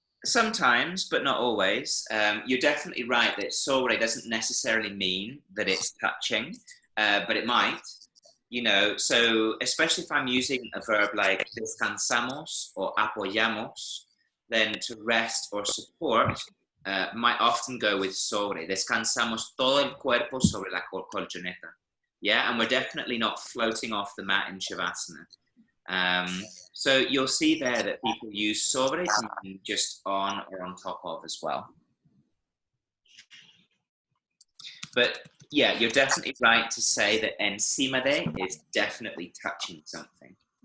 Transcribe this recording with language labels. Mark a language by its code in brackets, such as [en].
[en] Sometimes, but not always. You're definitely right that sobre doesn't necessarily mean that it's touching, but it might. You know, so especially if I'm using a verb like descansamos or apoyamos, then to rest or support might often go with sobre. [es] Descansamos todo el cuerpo sobre la colchoneta. [en] Yeah, and we're definitely not floating off the mat in Shavasana. So you'll see there that people use sobre to mean just on or on top of as well. But yeah, you're definitely right to say that [es] encima de [en] is definitely touching something.